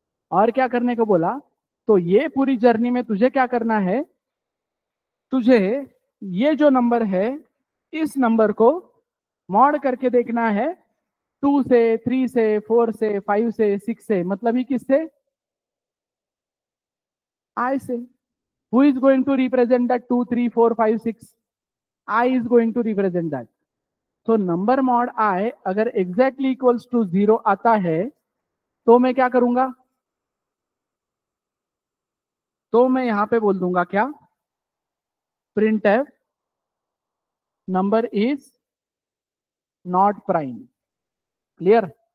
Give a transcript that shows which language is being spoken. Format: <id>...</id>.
<hi>और क्या करने को बोला? तो ये पूरी जर्नी में तुझे क्या करना है? तुझे ये जो नंबर है इस नंबर को मॉड करके देखना है 2 से, 3 से, 4 से, 5 से, 6 से, मतलब ही किससे? I से।</hi> <en>Who is going to represent that 2, 3, 4, 5, 6? I is going to represent that.</en> <hi>तो नंबर मॉड I अगर एग्जैक्टली इक्वल्स टू 0 आता है तो मैं क्या करूंगा? तो मैं यहां पे बोल दूंगा क्या? printf</hi> <en>Number is not prime.</en> <hi>Clear?</hi>